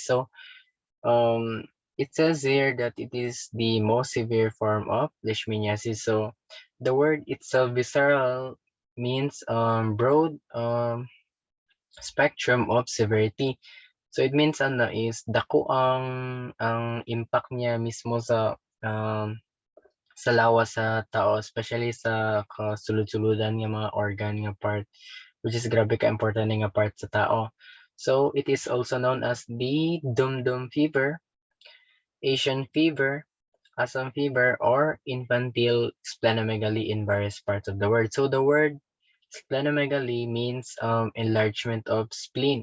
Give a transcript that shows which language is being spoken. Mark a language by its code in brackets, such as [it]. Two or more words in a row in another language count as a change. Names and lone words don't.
[en] So um, it says here that it is the most severe form of leishmaniasis. So the word itself, visceral, means broad spectrum of severity. So it means [ceb] ano is dako ang impact niya mismo um, sa lawas sa tao, especially sa kasulod-suludan nga mga organ nga part, [en] which is [ceb] grabe ka-importante nga part sa tao. [en] So, it is also known as the dum-dum fever, Asian fever, Assam fever, or infantile splenomegaly in various parts of the world. So, the word splenomegaly means enlargement of spleen.